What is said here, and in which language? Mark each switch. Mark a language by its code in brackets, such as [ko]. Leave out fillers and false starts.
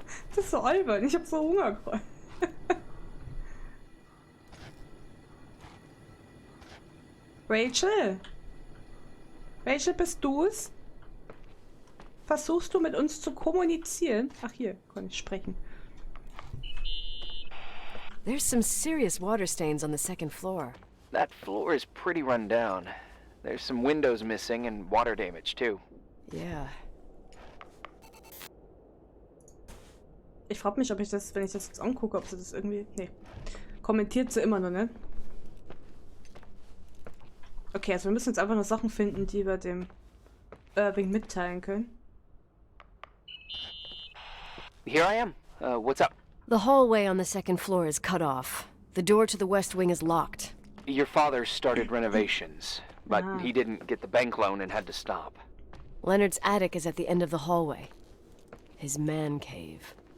[de] Das ist so albern. Ich habe so Hunger gerade. Rachel? Rachel, bist du's? Versuchst du mit uns zu kommunizieren? Ach, hier kann ich sprechen. [en] There's some serious water stains on the second floor. That floor is pretty run down. There's some windows missing and water damage too. Yeah. [de] Ich frage mich, ob ich das, wenn ich das jetzt angucke, ob sie das irgendwie... Nee. Kommentiert sie immer noch, ne? Okay, also wir müssen jetzt einfach nur Sachen finden, die wir dem Irving mitteilen können. [en] Here I am. What's up? The hallway on the second floor is cut off. The door to the west wing is locked. Your father started renovations, but Ah. he didn't get the bank loan and had to stop. Leonard's attic is at the end of the hallway. His man cave.